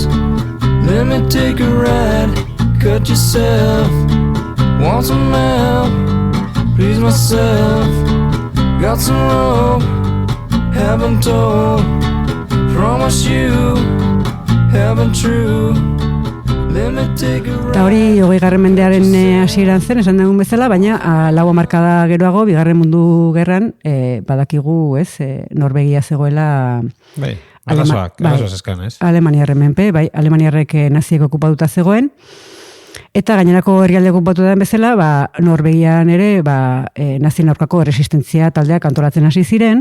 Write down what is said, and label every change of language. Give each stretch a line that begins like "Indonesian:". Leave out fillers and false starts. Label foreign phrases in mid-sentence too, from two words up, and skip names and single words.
English: Let me take a ride. Cut yourself. Want some help? Please myself, got some rope, haven't told, promise you, haven't true, let me take a ride.
Basque: Eta hori 20. mendearen hasieran zen, esan dugun bezala, baina 4 hamarkada geroago, Bigarren Mundu Gerran, badakigu, ez, Norvegia zegoela... Bai, arazoak eskan, ez? Alemaniarren menpe, bai, Alemaniarrek naziek okupatuta zegoen, eta gainerako herrialde okupatu den bezala, Norvegian ere, nazien aurkako resistentzia taldeak antolatzen hasi ziren.